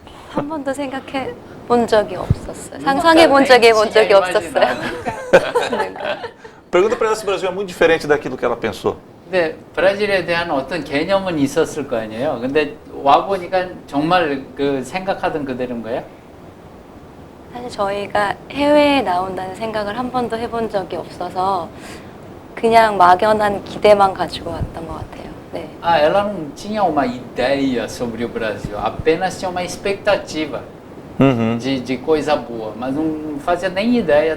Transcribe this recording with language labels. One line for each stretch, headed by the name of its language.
Korean: 한 번도 생각해 본 적이 없었어요. 상상해 본 적이 없었어요.
Portuguese: Pergunta para ela se o Brasil é muito diferente daquilo que ela pensou.
Korean: 근데 브라질에 대한 어떤 개념은 있었을 거 아니에요. 근데 와 보니까 정말 그 생각하던 그대로인 거예요? 사실 저희가 해외에 나온다는 생각을 한 번도 해본 적이 없어서 그냥 막연한 기대만 가지고 왔던 것 같아요. 네.
Portuguese: Ah, ela não tinha uma ideia sobre o Brasil, apenas tinha uma expectativa de coisa boa, mas não fazia nem ideia